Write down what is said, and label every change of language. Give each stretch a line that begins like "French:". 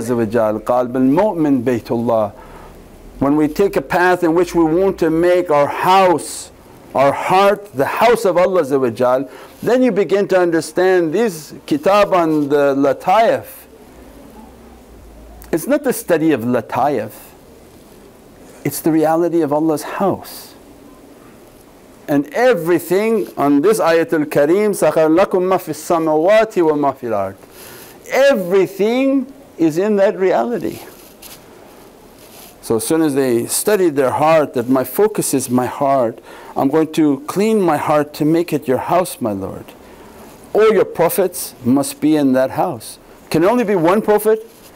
Arabic: Qalb al-mu'min baytullah.
English: When we take a path in which we want to make our house, our heart, the house of Allah, then you begin to understand this kitab on the latayif. It's not the study of latayif, it's the reality of Allah's house. And everything on this ayatul kareem,
Arabic: سَخَرْ لَكُم مَا فِي السَّمَوَاتِ وَمَا فِي الْأَرْضِ.
English: Everything is in that reality. So as soon as they studied their heart, that my focus is my heart, I'm going to clean my heart to make it your house, my Lord. All your Prophets must be in that house. Can only be one Prophet?